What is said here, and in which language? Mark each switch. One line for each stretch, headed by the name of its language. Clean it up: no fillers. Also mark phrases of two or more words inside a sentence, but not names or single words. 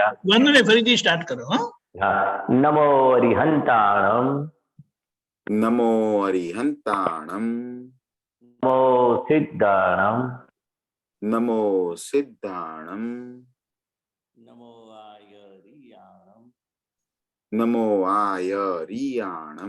Gujarati: વાંધો નહીં ફરીથી સ્ટાર્ટ કરો।
Prakrit languages: હા નમો અરિહંતાણમ नमो अरिहंताणम नमो सिद्धाणम नमो सिद्धाणम नमो आयरियाणम नमो आयरियाणम